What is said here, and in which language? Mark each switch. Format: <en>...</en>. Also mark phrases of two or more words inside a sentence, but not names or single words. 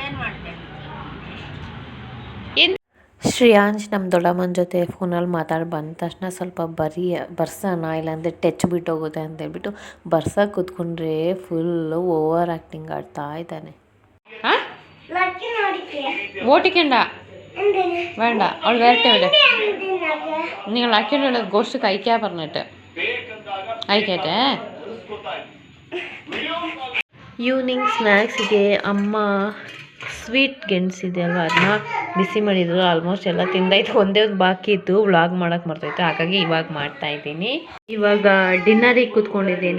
<kn>ಶ್ರೇಯಾಂಶ್ ನಮ್ಮ ದೊಡ್ಡಮ್ಮನ ಜೊತೆ ಫೋನಲ್ಲಿ ಮಾತಾಡಿ ಬಂದ ತಕ್ಷಣ ಸ್ವಲ್ಪ ಬರ್ಸೋಣ, ಇಲ್ಲಾಂದರೆ ಟಚ್ ಬಿಟ್ಟೋಗುತ್ತೆ ಅಂತೇಳ್ಬಿಟ್ಟು ಬರ್ಸಕ್ಕೆ ಕೂತ್ಕೊಂಡ್ರೆ ಫುಲ್ಲು</kn> <en>over acting</en> <kn>ಆಡ್ತಾ ಇದ್ದಾನೆ.</kn> <ml>ಓಟಿಕೆಂಡ വേണ്ട, അവൾ വരട്ടെ ഇവിടെ. നിങ്ങൾ അയക്കേണ്ട ഗോസ്റ്റ് കഴിക്കാൻ പറഞ്ഞിട്ട് അയക്കട്ടെ.</ml> <en>evening snacksಗೆ</en> <kn>ಅಮ್ಮ ಸ್ವೀಟ್ ಗೆಣಸಿದೆ ಅಲ್ವ, ಅದನ್ನ ಬಿಸಿ ಮಾಡಿದ್ರು. ಆಲ್ಮೋಸ್ಟ್ ಎಲ್ಲ ತಿಂದಾಯ್ತು, ಒಂದೇ ಒಂದು ಬಾಕಿ ಇತ್ತು, ವ್ಲಾಗ್ ಮಾಡೋಕ್ಕೆ ಮರ್ತೈತೆ. ಹಾಗಾಗಿ ಇವಾಗ ಮಾಡ್ತಾಯಿದ್ದೀನಿ. ಇವಾಗ ಡಿನ್ನರಿಗೆ ಕೂತ್ಕೊಂಡಿದ್ದೀನಿ.</kn>